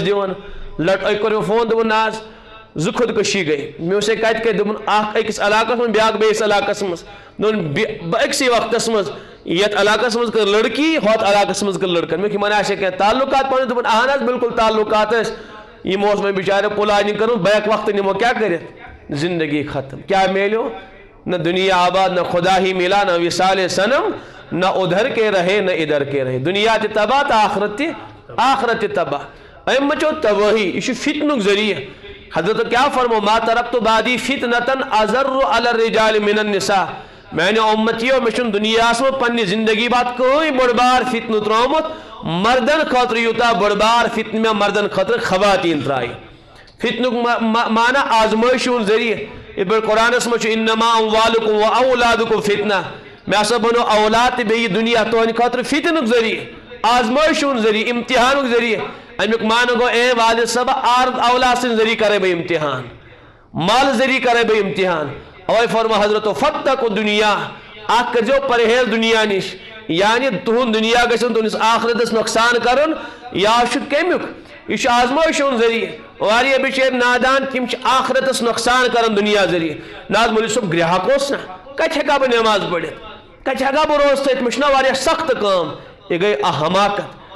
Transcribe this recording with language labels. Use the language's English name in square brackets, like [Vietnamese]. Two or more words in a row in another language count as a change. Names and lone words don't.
[Kashmiri] دِوان أکۍ کوٚر مےٚ فون دوٚپُن نہ حظ زٕ خودکشی گٔے مےٚ ووٚنُس ہے کتہِ کتہِ دوٚپُن اکھ أکِس علاقس منٛز بیٛاکھ بیٚیِس علاقس منٛز دوٚپُن أکسٕے وقتس منٛز یتھ علاقس منٛز کٔر لڑکی ہوٚتھ علاقس منٛز کٔر لڑکن مےٚ یِمن آسہِ کینٛہہ تعلقات پنٕنۍ دوٚپُن اہن حظ بالکل تعلقات ٲسۍ یِمو اوس وۄنۍ بِچاریو پلانِنگ کٔرمٕژ بیک وقتہٕ نِمو کیٛاہ کٔرِتھ زندگی ختم کیٛاہ میلیو نہ دنیا آباد [Urdu] نہ خدا ہی ملا نہ وصال صنم نہ ادھر کے رہے [Kashmiri] نہ ادھر کے رہے دنیا تہِ تباہ تہٕ آخرت تہِ تباہ أمۍ مچو تباہی یہ چھُ فتنُک ذٔریعہٕ حضرت کیا فرمو [Arabic] ما ترکت بعدی فتنتن اضر علی الرجال من النساء [Kashmiri] میانیو امتیو مےٚ چھُنہٕ دُنیاہس منٛز پننہِ زندگی بعد کٕہٕنۍ بٔڑ بار فتنہٕ ترٛوومُت مردن خٲطرٕ یوٗتاہ بٔڑ بار فتنہٕ مےٚ مردن خٲطرٕ خواتیٖن ترٛایہِ فتنُک معنی آزمٲیشہِ ہُنٛد ذٔریعہٕ یِتھ پٲٹھۍ قرآنس منٛز چھُ [Arabic] انما اموالکم و اولادکم فتنہ [Kashmiri] مےٚ ہسا بنوو اولاد تہِ بیٚیہِ دُنیا تُہنٛدِ خٲطرٕ فتنُک ذٔریعہٕ آزمٲیشہِ ہُنٛد ذٔریعہٕ امتحانُک ذٔریعہٕ امیُک معنی گوٚو اے والد صٲب اولاد سٕنٛدِ ذٔریعہٕ کرے بہٕ امتحان مال ذٔریعہٕ کرے بہٕ امتحان اوے فرمو حضرتو فاتقوا دنیا اکھ کٔرزیو پرہیز دنیا نِش یعنی تُہُنٛد دنیا گژھِ نہٕ تُہنٛدِس آخرتس نۄقصان کرُن یا چھُ کمیُک یہ چھُ آزمٲیشہِ ہُنٛد ذٔریعہٕ واریاہ بِچٲرۍ نادان تِم چھِ آخرتس نۄقصان کران دنیا ذٔریعہٕ نہ حظ مولوی صٲب گرٛاہک اوس نا کتہِ ہٮ۪کہٕ ہا بہٕ نٮ۪ماز پٔرِتھ کتہِ ہٮ۪کہٕ ہا بہٕ روزٕ تھٲیِتھ مےٚ چھُنہ واریاہ سخت کٲم یہِ گٔے حماقت